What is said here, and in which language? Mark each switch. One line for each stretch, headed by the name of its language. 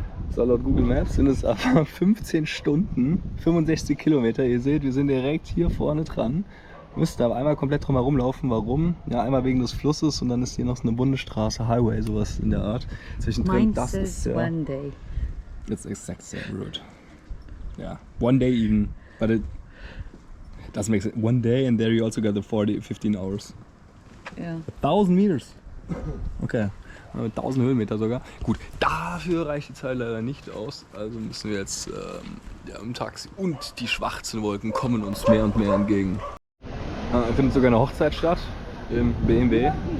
German: So, laut Google Maps sind es aber 15 Stunden, 65 Kilometer. Ihr seht, wir sind direkt hier vorne dran. Müsst aber einmal komplett drum herum laufen. Warum? Ja, einmal wegen des Flusses und dann ist hier noch so eine Bundesstraße, Highway, sowas in der Art. Zwischendrin, das ist ja...
English: one day. That's exact same route. Yeah, one day even, but it doesn't make sense. One day and there you also got the 15 hours. Yeah. 1000 meters. Okay.
German: 1000 Höhenmeter sogar. Gut, dafür reicht die Zeit leider nicht aus. Also müssen wir jetzt im Taxi. Und die schwarzen Wolken kommen uns mehr und mehr entgegen. Findet sogar eine Hochzeit statt im BMW.